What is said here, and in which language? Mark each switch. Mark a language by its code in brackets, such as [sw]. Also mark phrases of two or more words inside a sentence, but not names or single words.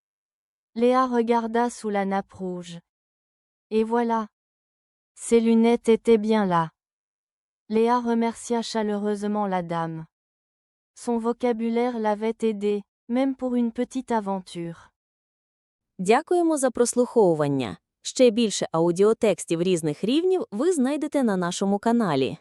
[fr] Léa regarda sous la nappe rouge. Et voilà. Ses lunettes étaient bien là. Léa remercia chaleureusement la dame. Son vocabulaire l'avait aidée, même pour une petite aventure. [uk] Дякуємо за прослуховування. Ще більше аудіотекстів різних рівнів ви знайдете на нашому каналі.